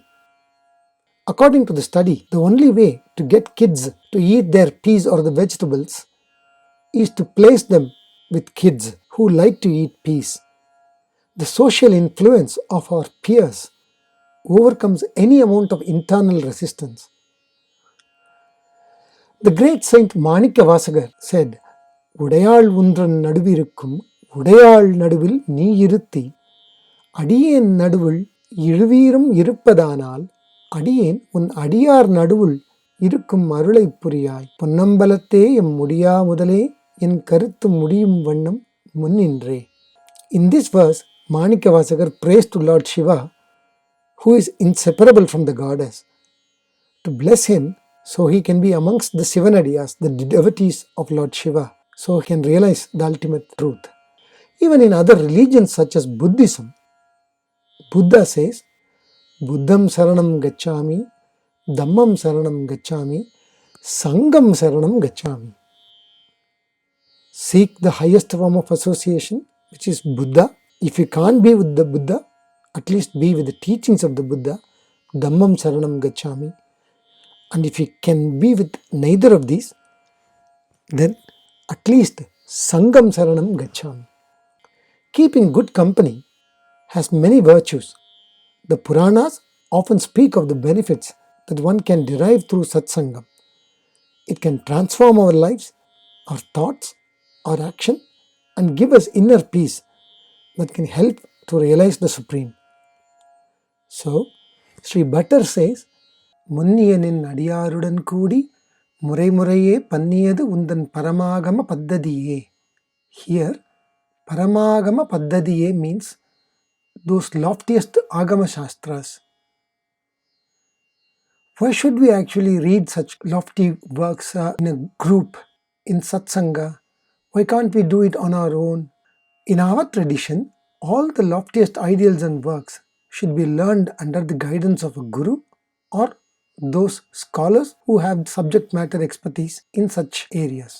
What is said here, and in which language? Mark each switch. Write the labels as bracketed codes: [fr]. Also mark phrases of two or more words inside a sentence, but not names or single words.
[en] According to the study, the only way to get kids to eat their peas or the vegetables is to place them with kids who like to eat peas. The social influence of our peers overcomes any amount of internal resistance. The great Saint Manikavasagar said, [ta] "உடையாள் உன்றன் நடுவிருக்கும், உடையாள் நடுவில் நீ இருத்தி, அடியேன் நடுவில் இருவீரும் இருப்பதனால், அடியேன் உன் அடியார் நடுவில் இருக்கும் அருளைப் புரியாய், பொன்னம்பலத்தே எம் முடியா முதலே என் கருத்து முடியும் வண்ணம் முன்னின்றே." [en] In this verse, Manikavasagar prays to Lord Shiva, who is inseparable from the goddess, to bless him so he can be amongst the Sivanadiyas, the devotees of Lord Shiva, so he can realize the ultimate truth. Even in other religions such as Buddhism, Buddha says, [pi] "Buddham saranam gacchami, dhammam saranam gacchami, sangam saranam gacchami." [en] Seek the highest form of association, which is Buddha. If you can't be with the Buddha, at least be with the teachings of the Buddha, [pi] dhammam saranam gacchami. [en] And if you can be with neither of these, then at least [pi] sangam saranam gacchami. [en] Keeping good company has many virtues. The Puranas often speak of the benefits that one can derive through satsangam. It can transform our lives, our thoughts, our action, and give us inner peace that can help to realize the Supreme. So, Sri Bhattar says, [ta] "முன்னியநின் அடியாருடன் கூடி, முறை முறையே பண்ணியது உன்றன் பரமாகம பத்ததியே." [en] Here, [ta] பரமாகம பத்ததியே [en] means those loftiest [sa] agama shastras. [en] Why should we actually read such lofty works in a group, in satsanga? Why can't we do it on our own? In our tradition, all the loftiest ideals and works should be learned under the guidance of a guru or those scholars who have subject matter expertise in such areas.